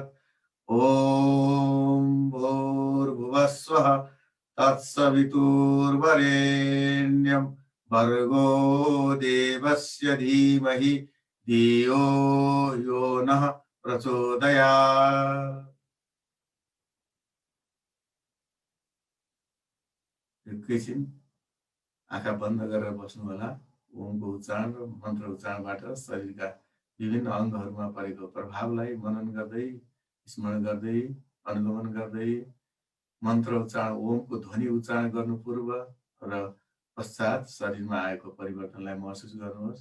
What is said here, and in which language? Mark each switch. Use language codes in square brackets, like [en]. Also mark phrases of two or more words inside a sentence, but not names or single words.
[sa] ॐ भूर्भुवः स्वः तत्सवितुर्वरेण्यं भर्गो देवस्य धीमहि धियो यो नः प्रचोदयात्। [ne] एकैछिन आँखा बन्द गरेर बस्नु होला। ओमको उच्चारण र मन्त्र उच्चारणबाट शरीरका विभिन्न अङ्गहरूमा परेको प्रभावलाई मनन गर्दै स्मरण गर्दै अनुगमन गर्दै मन्त्र उच्चारण ओमको ध्वनि उच्चारण गर्नु पूर्व र पश्चात शरीरमा आएको परिवर्तनलाई महसुस गर्नुहोस्।